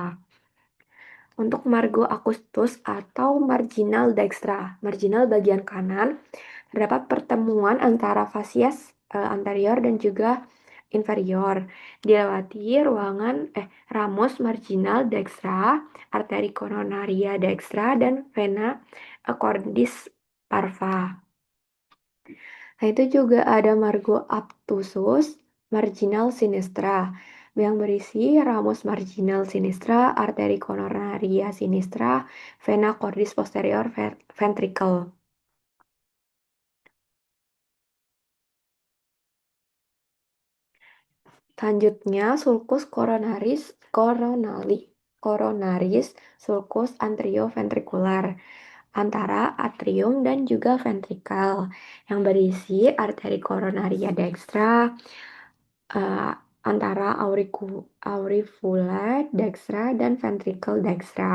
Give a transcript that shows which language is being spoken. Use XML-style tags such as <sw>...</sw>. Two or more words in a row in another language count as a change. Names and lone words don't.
<id>Untuk margo acustus atau marginal dextra, marginal bagian kanan, terdapat pertemuan antara fasies anterior dan juga inferior. Dilewati ramus marginal dextra, arteri coronaria dextra, dan vena cordis parva. Nah, itu juga ada margo obtusus marginal sinistra yang berisi ramus marginal sinistra, arteri coronaria sinistra, vena cordis posterior ventricle. Selanjutnya, sulcus coronaris sulcus anterioventricular antara atrium dan juga ventrikel yang berisi arteri coronaria dextra eh, antara aurifula dextra dan ventricle dextra.</id>